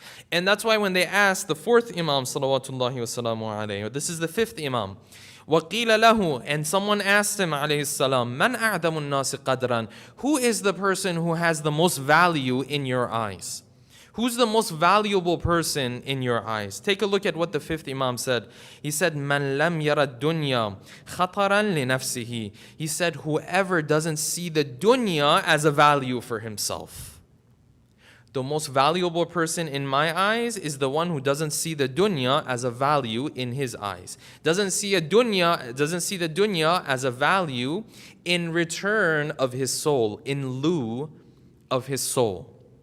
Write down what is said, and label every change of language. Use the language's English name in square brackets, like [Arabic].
[English] And that's why when they asked the fourth Imam, salawatullahi wasalamu alayhi, this is the fifth Imam, [Arabic] وَقِيلَ لَهُ, [English] and someone asked him, alayhi salam, [Arabic] مَنْ أَعْدَمُ النَّاسِ قَدْرًا, [English] who is the person who has the most value in your eyes? Who's the most valuable person in your eyes? Take a look at what the fifth Imam said. He said, [Arabic] مَنْ لَمْ يَرَ الدُّنْيَا خَطَرًا لِنَفْسِهِ. [English] He said, whoever doesn't see the dunya as a value for himself. The most valuable person in my eyes is the one who doesn't see the dunya as a value in his eyes. Doesn't see the dunya as a value in return of his soul, in lieu of his soul.